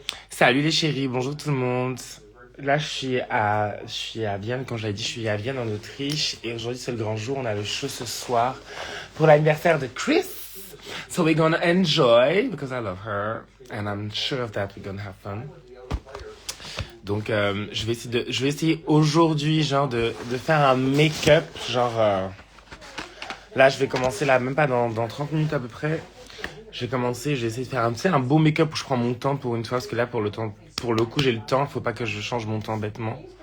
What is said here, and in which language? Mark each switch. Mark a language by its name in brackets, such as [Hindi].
[French] Salut les chéris, bonjour tout le monde. Là, je suis à Vienne, comme je l'ai dit, je suis à Vienne en Autriche. Et aujourd'hui, c'est le grand jour. On a le show ce soir pour l'anniversaire de Chris. [English] So we're gonna enjoy, because I love her. And I'm sure of that we're gonna have fun. [French] Donc, je vais essayer aujourd'hui, genre, de faire un make-up, genre... Là, je vais commencer, là, même pas dans 30 minutes à peu près. Je vais essayer de faire un beau make-up où je prends mon temps pour une fois, parce que là, pour le coup, j'ai le temps, faut pas que je change mon temps bêtement.